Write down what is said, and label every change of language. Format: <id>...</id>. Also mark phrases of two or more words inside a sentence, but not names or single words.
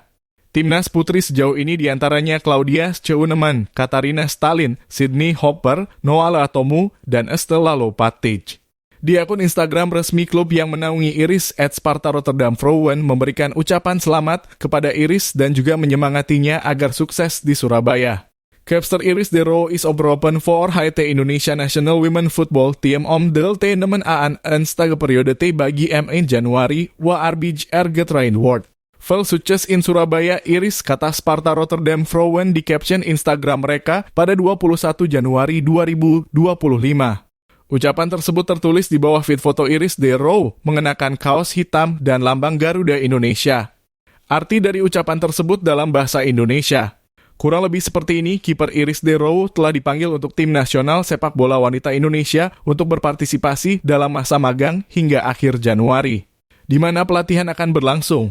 <id>Timnas Putri sejauh ini diantaranya Claudia Scheunemann, Katarina Stalin, Sydney Hopper, Noala Atomu, dan Estella Lopatic. Di akun Instagram resmi klub yang menaungi Iris @Sparta Rotterdam Vrouwen memberikan ucapan selamat kepada Iris dan juga menyemangatinya agar sukses di Surabaya.</id> <nl>Capster Iris de Roo is opropen voor HT Indonesia National Women Football Team om deel te nemen aan een periode te bagi M1 Januari wa arbij getrain wordt. Veel succes in Surabaya</nl> <id>Iris, kata Sparta Rotterdam Vrouwen di caption Instagram mereka pada 21 Januari 2025. Ucapan tersebut tertulis di bawah feed foto Iris de Roo mengenakan kaos hitam dan lambang Garuda Indonesia. Arti dari ucapan tersebut dalam bahasa Indonesia. Kurang lebih seperti ini, kiper Iris de Roo telah dipanggil untuk tim nasional sepak bola wanita Indonesia untuk berpartisipasi dalam masa magang hingga akhir Januari, di mana pelatihan akan berlangsung.</id>